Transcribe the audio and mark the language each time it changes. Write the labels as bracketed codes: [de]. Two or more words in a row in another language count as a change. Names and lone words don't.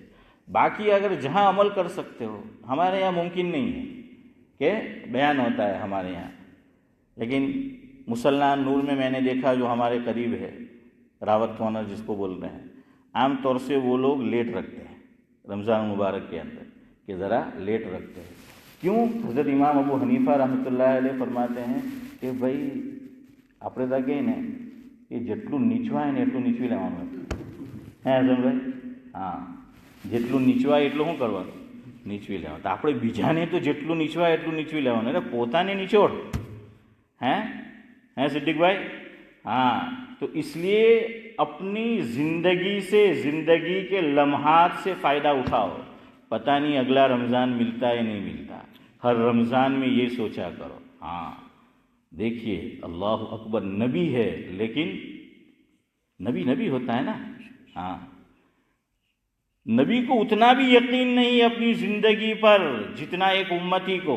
[ur] باقی اگر جہاں عمل کر سکتے ہو، ہمارے یہاں ممکن نہیں ہے کہ بیان ہوتا ہے ہمارے یہاں، لیکن مسلح نور میں نے دیکھا جو ہمارے قریب ہے، راوت کارنر جس کو بول رہے ہیں، عام طور سے وہ لوگ لیٹ رکھتے ہیں رمضان مبارک کے اندر، کہ ذرا لیٹ رکھتے ہیں۔ کیوں؟ حضرت امام ابو حنیفہ رحمۃ اللہ علیہ فرماتے ہیں کہ بھائی [gu] આપણે ત્યાં કહીએ ને એ જેટલું નીચવાય ને એટલું નીચવી લેવાનું હે હસનભાઈ? હા, જેટલું નીચવાય એટલું શું કરવાનું? નીચવી લેવાનું। તો આપણે બીજાને તો જેટલું નીચવાય એટલું નીચવી લેવાનું, એટલે પોતાને નીચોડ ہیں صدیق بھائی؟ [ur] ہاں، تو اس لیے اپنی زندگی سے، زندگی کے لمحات سے فائدہ اٹھاؤ، پتہ نہیں اگلا رمضان ملتا ہے نہیں ملتا، ہر رمضان میں یہ سوچا کرو۔ ہاں دیکھیے، اللہ اکبر، نبی ہے لیکن نبی ہوتا ہے نا، ہاں، نبی کو اتنا بھی یقین نہیں اپنی زندگی پر جتنا ایک امتی کو۔